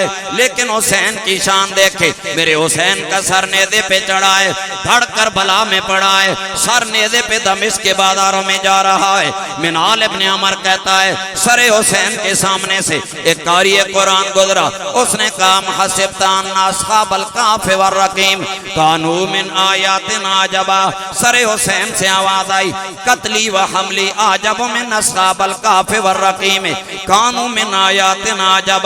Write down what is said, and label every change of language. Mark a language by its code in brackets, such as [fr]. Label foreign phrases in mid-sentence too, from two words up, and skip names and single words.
[hi] लेकिन हुसैन की शान देखे, मेरे हुसैन का सर नेज़े पे चढ़ा है, धड़ कर बला में पड़ा है, सर नेज़े पे दमिश्क के बाजारों में जा रहा है। मिनाल इब्ने उमर कहता है, सरे हुसैन के सामने से एक कारी कुरान गुजरा, उसने कहा [ar] حسبت أن أصحاب الكهف والرقيم كانوا من آياتنا عجبا. [hi] सरे हुसैन से आवाज आई, [ar] قتلي وحملي أعجب من أصحاب الكهف والرقيم كانوا من آياتنا عجبا.